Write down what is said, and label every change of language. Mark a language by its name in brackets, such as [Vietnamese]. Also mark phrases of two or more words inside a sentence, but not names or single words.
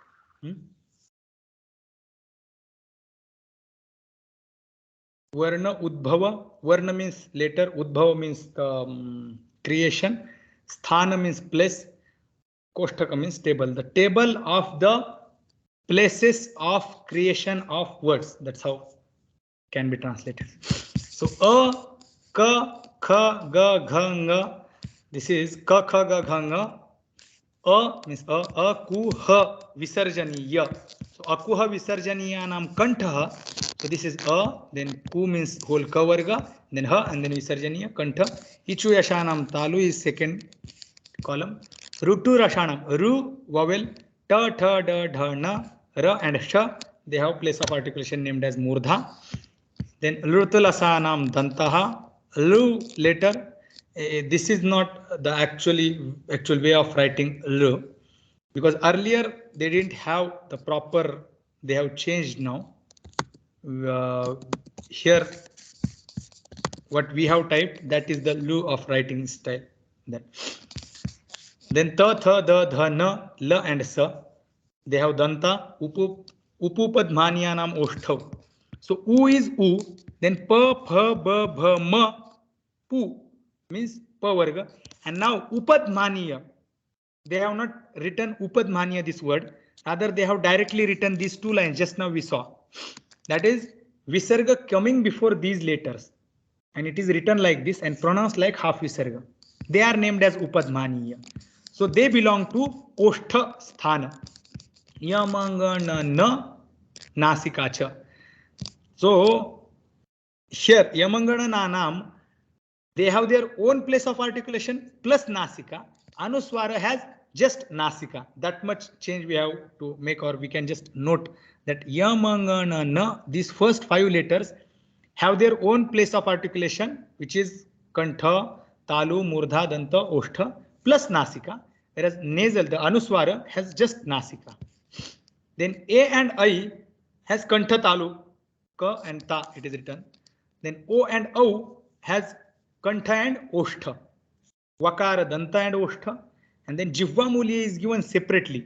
[Sanskrit] Varna Udbhava. [English] Varna means letter. Udbhava means creation. Sthana means place. Koshtakam means table. The table of the places of creation of words. That's how can be translated. [Sanskrit] So a, ka, kha, ga, gha, nga. This is ka, kha, ga, gha, nga. [English] A means a, ku, [Sanskrit] ha, visarjaniya. So akuha visarjaniya nam kantha. [English] So this is a, then ku means whole kavarga, then ha, and then [Sanskrit] visarjaniya kantha. Ichu yashanam talu is second column. Rutu rashanam, ru vowel, ta, tha, da, dha, na, ra and sha. [English] They have place of articulation named as murdha. Then [Sanskrit] lutulasanam dantaha, [English] lu later. This is not the actual way of writing lu, because earlier they didn't have the proper. They have changed now. Here, what we have typed, that is the lu of writing style. Then ta, tha, da, dha, na, la and sa. They have danta, [Sanskrit] upupadmaniyanam oshthav. [English] So u is u, then pa, pha, ba, bha, ma, pu means pa varga. And now upadmaniya, they have not written upadmaniya this word. Rather, they have directly written these two lines just now we saw. That is visarga coming before these letters. And it is written like this and pronounced like half visarga. They are named as upadmaniya. So they belong to oshtha sthana. [Sanskrit] Yamangana na nasikacha. [English] So here [Sanskrit] Yamangana nanam, [English] they have their own place of articulation plus nasika. Anuswara has just nasika. That much change we have to make, or we can just note that [Sanskrit] Yamangana na, [English] these first 5 letters have their own place of articulation, which is [Sanskrit] kantha, talu, murdha, danta, oshtha [English] plus nasika. Whereas nasal, the anuswara has just nasika. Then A and I has [Sanskrit] kantha talu, [English] ka and ta, it is written. Then O and O has kantha and oshtha, vakara, danta and oshtha. And then [Sanskrit] jivva muli [English] is given separately.